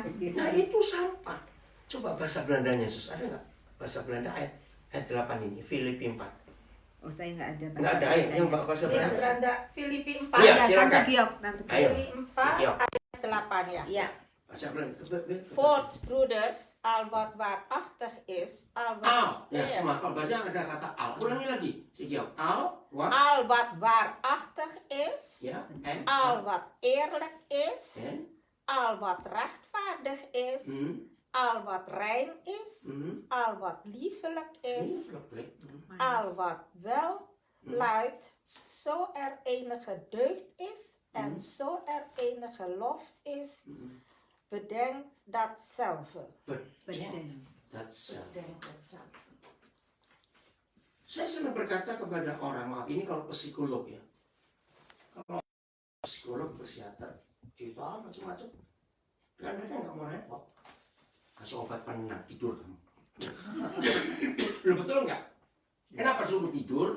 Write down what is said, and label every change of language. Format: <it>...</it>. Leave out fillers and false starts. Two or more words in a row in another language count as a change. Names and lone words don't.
<id>Nah, itu sampah. Coba bahasa Belandanya, Sus. Ada nggak? Bahasa Belanda ayat 8 ini, Filipi 4. Oh, saya nggak ada Nggak ada ayat yang Belandanya. bahasa Iya, Belanda. Belanda Filipi 4 Iya, Ada, silakan. Tante Giok, Tante Giok. Ayo. Filipi 4 Siap. ayat 8 ya. Ya. Bahasa Belanda.</id> <nl>Voort, broeders, al wat waarachtig is, al wat, Al.</nl> <id>Ya, Iya. semua. Kalau bahasa ada kata al. Ulangi lagi. Siap. Al. What?</id> <nl>al wat waarachtig is,</nl> <id>Ya. En.</id> <nl>al wat eerlijk is, En. al wat rechtvaardig is, al wat rein is, al wat liefelijk is, al wat wel luidt, zo er enige deugd is en zo er enige lof is, bedenk datzelfde. Bedenk. That's Bedenk datzelfde.</nl> <id>Saya sering berkata kepada orang, maaf ini kalau psikolog ya. Kalau psikolog, psikiater, cerita macam-macam. Dan mereka nggak mau repot. Kasih obat penenang, tidur kamu. Loh, betul nggak? Kenapa suruh tidur?</id>